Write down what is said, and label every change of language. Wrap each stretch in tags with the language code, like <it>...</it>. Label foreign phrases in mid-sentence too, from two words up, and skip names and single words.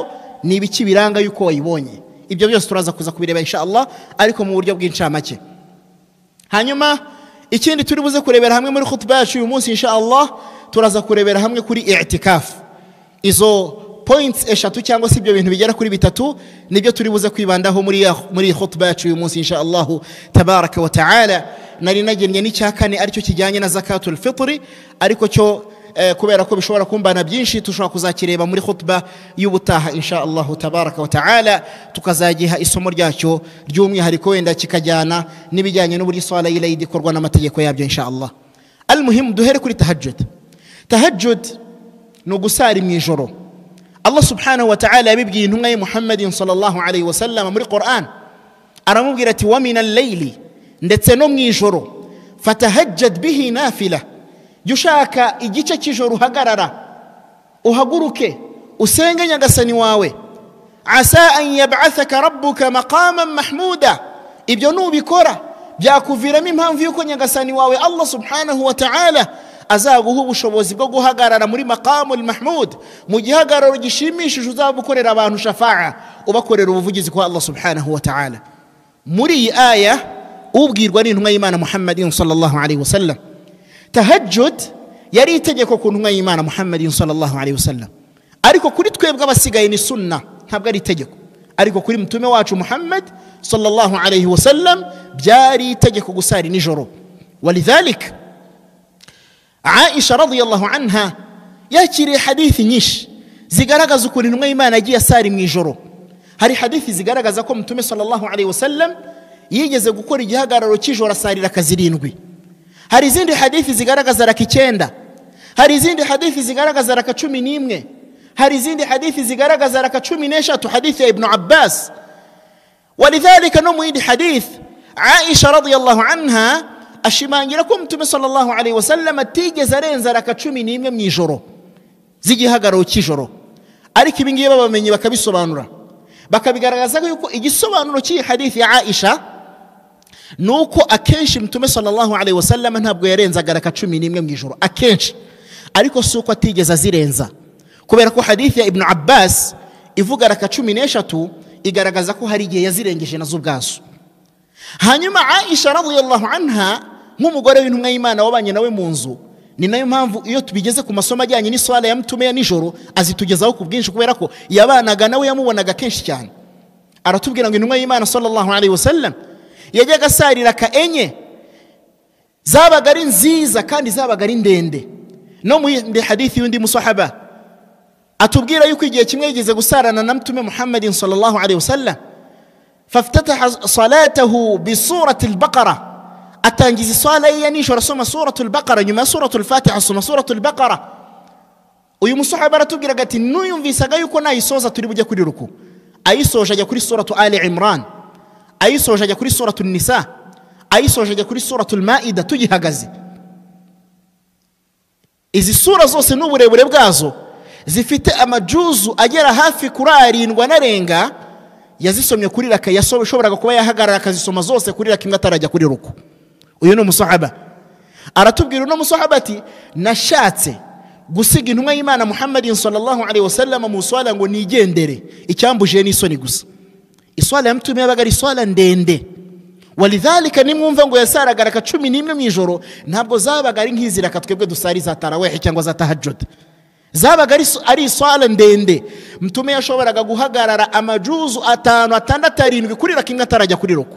<rw>Ni ibiki biranga yuko wayibonye? Ibyo byose turaza kuza kubireba</rw> <ar>إن شاء الله,</ar> <rw>ariko mu buryo bw'incamake. Hanyuma ikindi turi buze kurebera hamwe muri khutba yacu uyu munsi</rw> <ar>إن شاء الله,</ar> <rw>turaza kurebera hamwe kuri i'tikaf. Izo points eshatu cyangwa si ibyo bintu bigera kuri bitatu nibyo turi buze kwibandaho muri khutba yacu uyu munsi</rw> <ar>إن شاء الله تبارك وتعالى.</ar> <rw>Nari nagennye n'icya kane aricyo kijyanye na</rw> <ar>زكاة الفطر,</ar> <rw>ariko cyo kubera ko bishobora kumbana byinshi tushobora kuzakireba muri khutba y'ubutaha</rw> <ar>إن شاء الله تبارك وتعالى,</ar> <rw>tukazagiha isomo ryacyo ry'umwihariko wenda kikajyana n'ibijyanye n'uburyo swala y'Eid ikorwa n'amategeko yabyo</rw> <ar>إن شاء الله.</ar> <rw>Almuhim, duhere kuri tahajjud. Tahajjud no gusari mu ijoro.</rw> <ar>الله سبحانه وتعالى</ar> <rw>yabibwiye intumwa ye</rw> <ar>محمدٍ صلى الله عليه وسلم</ar> <rw>muri Qur'an, aramubwira ati:</rw> <ar>ومن الليل,</ar> <rw>ndetse no mu ijoro,</rw> <ar>فتهجد به نافلة,</ar> <rw>jushaka igice cy'ijoro uhagarara, uhaguruke usenge nyagasani wawe.</rw> <ar>عسى أن يبعثك ربك مقاما محمودا,</ar> <rw>ibyo nubikora byakuviramo impamvu yuko nyagasani wawe</rw> <ar>الله سبحانه وتعالى</ar> <rw>azaguha ubushobozi bwo guhagarara muri</rw> <ar>المقام المحمود,</ar> <rw>mu gihagararo gishimishije uzabukorera abantu shafa'a, ubakorera ubuvugizi kwa</rw> <ar>الله سبحانه وتعالى.</ar> <rw>Muri iyi aya ubwirwa n'intumwa y'Imana</rw> <ar>محمدٍ صلى الله عليه وسلم,</ar> <rw>tahajjud yari itegeko ku ntumwa y'Imana</rw> <ar>محمدٍ صلى الله عليه وسلم,</ar> <rw>ariko kuri twebwe abasigaye ni sunna, ntabwo ari itegeko. Ariko kuri mtume wacu Muhammad</rw> <ar>صلى الله عليه وسلم</ar> <rw>byari itegeko gusari nijoro. Walidhalik Aisha</rw> <ar>رضي الله عنها</ar> <rw>yakiriye hadithi nyinshi zigaragaza ukuntu intumwa y'Imana yagiye asari mu ijoro. Hari hadithi zigaragaza ko mtume</rw> <ar>صلى الله عليه وسلم</ar> <rw>yigeze gukora igihagararo cy'ijoro asarira kazirindwi. Hari izindi hadithi zigaragaza raka 9, hari izindi hadithi zigaragaza raka 11, hari izindi hadithi zigaragaza raka 13, hadithi ya Ibn Abbas. Walidhalika no mu yindi hadith Aisha</rw> <ar>رضي الله عنها</ar> <rw>ashimangira ko mtume</rw> <ar>صلى الله عليه وسلم</ar> <rw>atigeze arenza raka 11 mu ijoro z'igihagararo cy'ijoro. Ariko ibi ngiye babamenye bakabisobanura, bakabigaragaza yuko igisobanuro cy'iyi hadithi ya Aisha nuko akenshi mtume</rw> <ar>صلى الله عليه وسلم</ar> <rw>ntabwo yarenzaga raka 11 mu ijoro akenshi, ariko suko atigeze azirenza, kubera ko hadithi ya Ibn Abbas ivuga raka 13 igaragaza ko hari igihe yazirengeje nazo ubwazo. Hanyuma Aisha</rw> <ar>رضي الله عنها</ar> <rw>nk'umugore w'intumwa y'Imana wabanye nawe mu nzu, ni nayo mpamvu iyo tubigeze ku masomo ajyanye n'iswala ya mtume ya nijoro azitugezaho ku bwinshi, kubera ko yabanaga nawe yamubonaga kenshi cyane. Aratubwira ngo intumwa y'Imana</rw> <ar>صلى الله عليه وسلم</ar> <rw>yajyaga asarira ka 4 zabaga ari nziza kandi zabaga ari ndende. No mu hadithi y'undi musahaba atubwira yuko igihe kimwe yigeze gusarana na mtume</rw> <ar>محمدٍ صلى الله عليه وسلم, فافتتح صلاته بسورة البقرة,</ar> <rw>atangiza swala ya nijoro asoma suratu al-Baqara, nyuma suratu al-Fatiha asoma suratu al-Baqara. Uyu musahaba aratubwira ati nuyumvisaga yuko nayisoza turi bujye kuri ruku, ayisoje ajya kuri suratu Ali Imran, ayisoje ajya kuri suratu an-Nisa, ayisoje ajya kuri suratu al-Maida tugihagaze. Izi sura zose n'uburebure bwazo zifite amajuzu agera hafi kuri 7 narenga, yazisomye kuri raka yashoboraga kuba yahagarara akazisoma zose kuri raka imwe atarajya kuri ruku. Uyu ni umusahaba aratubwira, uno musahaba ati nashatse gusiga intumwa y'Imana</rw> <ar>محمدٍ صلى الله عليه وسلم</ar> <rw>mu swala ngo nigendere, icyambuje ni isoni gusa. Iswala ya mtume yabaga ari swala ndende. Walidhalika nimwumva ngo yasaraga raka 11 mu ijoro, ntabwo zabaga ari nk'izi raka twebwe dusari za tarawih cyangwa za tahajjud, zabaga ari swala ndende. Mtume yashoboraga guhagarara amajuzu 5, 6, 7 kuri raka imwe atarajya kuri ruku.</rw>